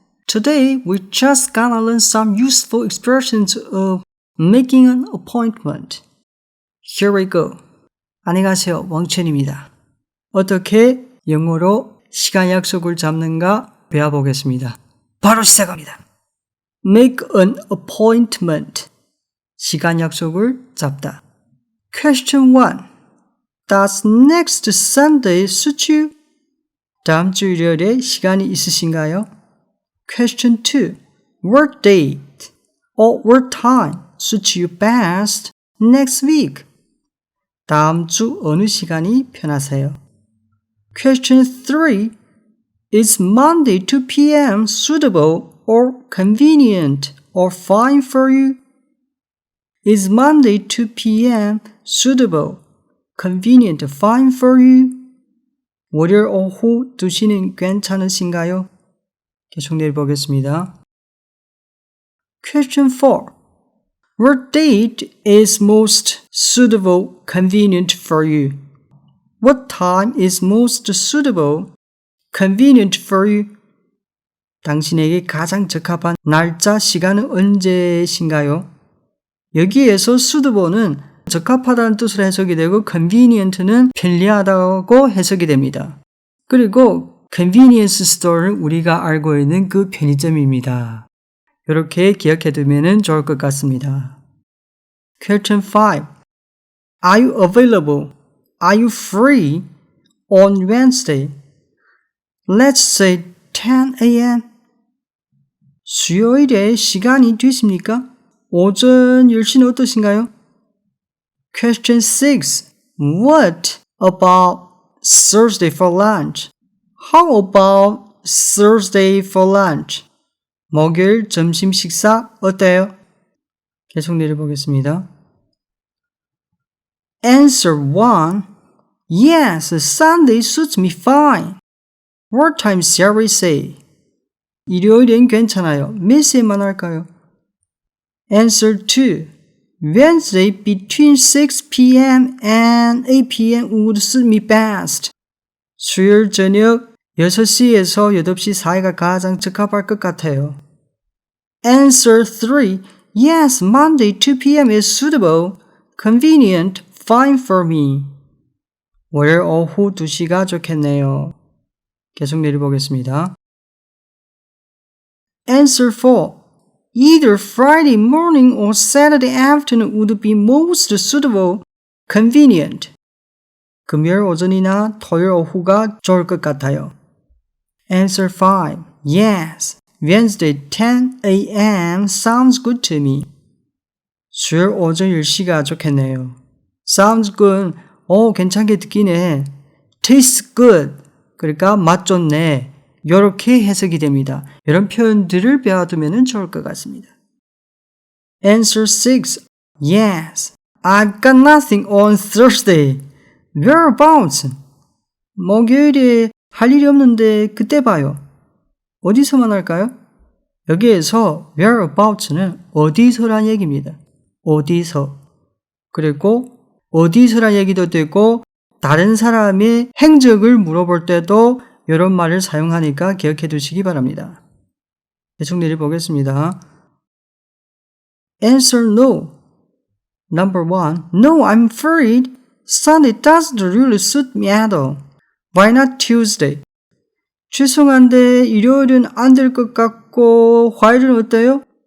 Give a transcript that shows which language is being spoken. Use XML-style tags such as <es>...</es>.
<en>Today we just gonna learn some useful expressions of making an appointment. Here we go.</en> <ko>안녕하세요, 왕첸입니다. 어떻게 영어로 시간 약속을 잡는가 배워보겠습니다. 바로 시작합니다.</ko> <en>Make an appointment.</en> <ko>시간 약속을 잡다.</ko> <en>Question 1. Does next Sunday suit you?</en> <ko>다음 주 일요일에 시간이 있으신가요?</ko> <en>Question 2. What date or what time suits you best next week?</en> <ko>다음 주 어느 시간이 편하세요?</ko> <en>Question 3. Is Monday 2 p.m. suitable or convenient or fine for you? Is Monday 2 p.m. suitable, convenient, fine for you?</en> <ko>월요일 오후 2시는 괜찮으신가요? 계속 내려보겠습니다.</ko> <en>Question 4. What date is most suitable, convenient for you? What time is most suitable, convenient for you?</en> <ko>당신에게 가장 적합한 날짜, 시간은 언제신가요? 여기에서 suitable는 적합하다는 뜻으로 해석이 되고 convenient는 편리하다고 해석이 됩니다. 그리고 convenience store는 우리가 알고 있는 그 편의점입니다. 이렇게 기억해두면 좋을 것 같습니다.</ko> <en>Question 5. Are you available? Are you free on Wednesday? Let's say 10 a.m.</en> <ko>수요일에 시간이 되십니까? 오전 10시는 어떠신가요?</ko> <en>Question 6. What about Thursday for lunch? How about Thursday for lunch?</en> <ko>목요일 점심 식사 어때요? 계속 내려보겠습니다.</ko> <en>Answer 1. Yes, Sunday suits me fine. What time shall we say?</en> <ko>일요일엔 괜찮아요. 몇 시에만 할까요?</ko> <en>Answer 2. Wednesday between 6 p.m. and 8 p.m. would suit me best.</en> <ko>수요일 저녁 6시에서 8시 사이가 가장 적합할 것 같아요.</ko> <en>Answer 3. Yes, Monday 2 p.m. is suitable, convenient, fine for me.</en> <ko>월요일 오후 2시가 좋겠네요. 계속 내려보겠습니다.</ko> <en>Answer 4. Either Friday morning or Saturday afternoon would be most suitable, convenient.</en> <ko>금요일 오전이나 토요일 오후가 좋을 것 같아요.</ko> <en>Answer 5. Yes, Wednesday 10 a.m. sounds good to me.</en> <ko>수요일 오전 10시가 좋겠네요.</ko> <en>Sounds good.</en> <ko>괜찮게 듣기네.</ko> <en>Tastes good.</en> <ko>그러니까 맛 좋네. 이렇게 해석이 됩니다. 이런 표현들을 배워두면 좋을 것 같습니다.</ko> <en>Answer 6. Yes, I've got nothing on Thursday. Whereabouts?</en> <ko>목요일에 할 일이 없는데 그때 봐요. 어디서만 할까요? 여기에서 whereabouts는 어디서란 얘기입니다. 어디서. 그리고 어디서란 얘기도 되고 다른 사람의 행적을 물어볼 때도 이런 말을 사용하니까 기억해 두시기 바랍니다. 계속 내려보겠습니다.</ko> <en>Answer no. Number 1. No, I'm afraid Sunday doesn't really suit me at all. Why not Tuesday?</en> <ko>죄송한데 일요일은 안 될 것 같고 화요일은 어때요?</ko>